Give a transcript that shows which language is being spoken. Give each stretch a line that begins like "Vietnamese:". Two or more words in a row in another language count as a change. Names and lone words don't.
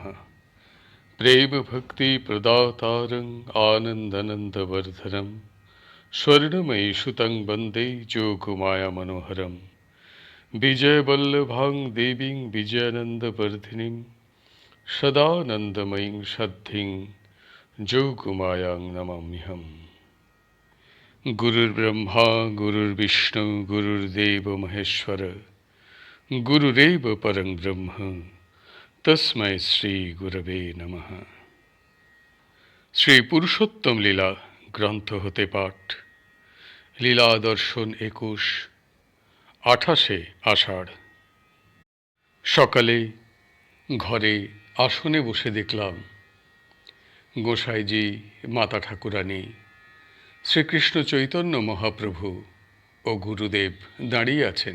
Sanskrit: प्रेम भक्ति प्रदातारं आनन्दनन्दवर्धनं स्वर्णमयी सुतं वन्दे जोगमाया मनोहरं विजयवल्लभां देवीं विजयानन्दवर्धिनीं सदानन्दमयीं सद्धिं जोगमायां नमाम्यहम्। गुरुर्ब्रह्मा गुरुर्विष्णु गुरुर्देव महेश्वर गुरुरेव परं ब्रह्म तस्मै श्री गुरवे नमः।
Bangla: শ্রী পুরুষোত্তম লীলা গ্রন্থ হতে পাঠ। লীলা দর্শন 21, 28 আষাঢ়। সকালে ঘরে আসনে বসে দেখলাম গোসাইজি, মাতা ঠাকুরানী, শ্রীকৃষ্ণ চৈতন্য মহাপ্রভু ও গুরুদেব দাঁড়িয়ে আছেন।